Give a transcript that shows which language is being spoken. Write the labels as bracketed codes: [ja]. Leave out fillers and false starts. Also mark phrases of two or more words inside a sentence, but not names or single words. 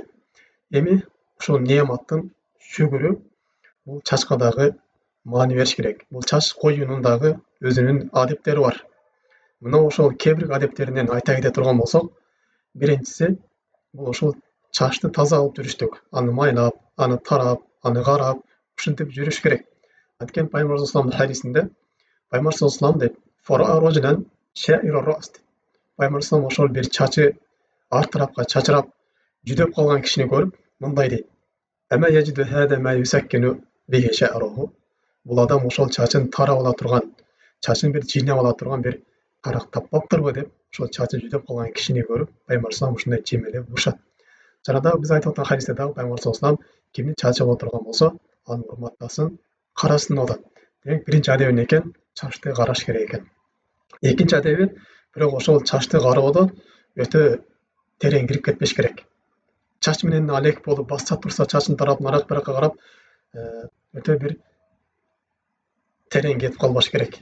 [ky] Эми ушул неаматтын шүгүрү бул чачка дагы маани бериш керек. Бул чач коюунун дагы өзүнүн адептери бар. Мына ошол кээ бир адептеринен айта кете турган болсок, биринчиси бул ошол чачты таза алып жүрүштүк. Аны майлап, аны тарап, аны карап, ушинтип жүрүш керек. Анткени Пайгамбар [ar] صلى الله عليه وسلم [ky] хадисинде Пайгамбар [ar] صلى الله عليه وسلم [ky] деп [ar] "فرأى رجلا شعث الرأس". [ky] Пайгамбар [ar] صلى الله عليه وسلم [ky] ошол бир чачы ар тарапка чачырап, жүдөп калган кишини көрүп, мындай дейт: [ar] "أما يجد هذا ما يسكن به شعره". [ky] Бул адам ошол чачын тарап ала турган, чачын бир жыйнап ала турган бир карак таппаптырбы деп, ошол чачы жүдөп калган кишини көрүп, Пайгамбар [ar] صلى الله عليه وسلم [ky] ушундай жемелеп урушат. Жана дагы биз айтып аткан хадисте дагы Пайгамбар [ar] صلى الله عليه وسلم [ky] кимдин чачы боло турган болсо, аны урматтасын, карасын деп атат. Демек, биринчи адеби эмне экен? Чачты караш керек экен. Экинчи адеби, бирок ошол чачты кароодо өтө терең кирип кетпеш керек. Чач менен алек болуп басса турса чачын тарап нарак баракка карап өтө бир терең кетип калбаш керек.